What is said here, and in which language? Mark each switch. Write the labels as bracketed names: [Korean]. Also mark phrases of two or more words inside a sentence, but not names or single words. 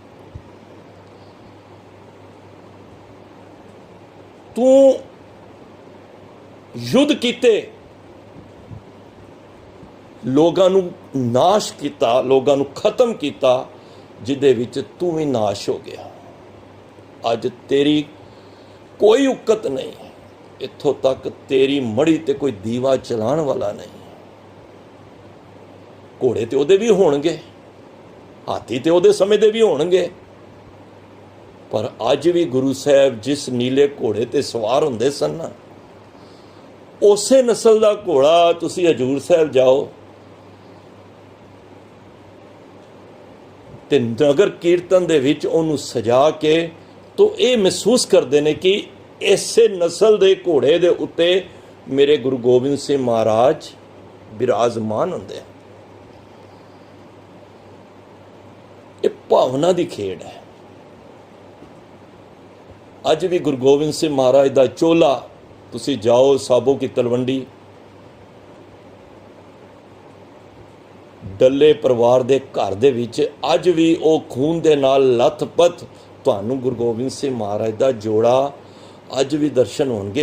[Punjabi] ਤੂੰ ਯੁੱਧ ਕੀਤੇ, ਲੋਕਾਂ ਨੂੰ ਨਾਸ਼ ਕੀਤਾ, ਲੋਕਾਂ ਨੂੰ ਖਤਮ ਕੀਤਾ, ਜਿਹਦੇ ਵਿੱਚ ਤੂੰ ਵੀ ਨਾਸ਼ ਹੋ ਗਿਆ। ਅੱਜ ਤੇਰੀ ਕੋਈ ਉਕਤ ਨਹੀਂ, ਇੱਥੋਂ ਤੱਕ ਤੇਰੀ ਮੜ੍ਹੀ ਤੇ ਕੋਈ ਦੀਵਾ ਚਲਾਣ ਵਾਲਾ ਨਹੀਂ। ਘੋੜੇ ਤੇ ਉਹਦੇ ਭੀ ਹੋਣਗੇ, ਹਾਥੀ ਤੇ ਉਹਦੇ ਸਮੇਂ ਦੇ ਭੀ ਹੋਣਗੇ, ਪਰ ਅੱਜ ਭੀ ਗੁਰੂ ਸਾਹਬ ਜਿਸ ਨੀਲੇ ਘੋੜੇ ਤੇ ਸਵਾਰ ਹੁੰਦੇ ਸਨ ਨਾ, ਉਸੇ ਨਸਲ ਕਾ ਘੋੜਾ ਤੁਸੀਂ ਹਜ਼ੂਰ ਸਾਹਬ ਜਾਓ ਤੇ ਨਗਰ ਕੀਰਤਨ ਦੇ ਵਿੱਚ ਉਹਨੂੰ ਸਜਾ ਕੇ ਤੋ ਯੇ ਮਹਿਸੂਸ ਕਰਤੇ ਹੈਂ ਕਿ ਇਸੇ ਨਸਲ ਕੇ ਘੋੜੇ ਕੇ ਉੱਤੇ ਮੇਰੇ ਗੁਰੂ ਗੋਬਿੰਦ ਸਿੰਘ ਮਹਾਰਾਜ ਵਿਰਾਜਮਾਨ ਹੋਂਦੇ। [Hindi] ये भावना की खेड है। [Punjabi] ਅੱਜ ਭੀ ਗੁਰੂ ਗੋਬਿੰਦ ਸਿੰਘ ਮਹਾਰਾਜ ਕਾ ਚੋਲਾ ਤੁਸੀਂ ਜਾਓ ਸਾਬੋ ਕੀ ਤਲਵੰਡੀ, ਡੱਲੇ ਪਰਿਵਾਰ ਕੇ ਘਰ ਦੇ ਵਿੱਚ ਅੱਜ ਭੀ ਵੋ ਖੂਨ ਕੇ ਨਾਲ ਲੱਥਪੱਥ ਤੁਹਾਨੂੰ ਗੁਰੂ ਗੋਬਿੰਦ ਸਿੰਘ ਮਹਾਰਾਜ ਕਾ ਜੋੜਾ ਅੱਜ ਭੀ ਦਰਸ਼ਨ ਹੋਣਗੇ।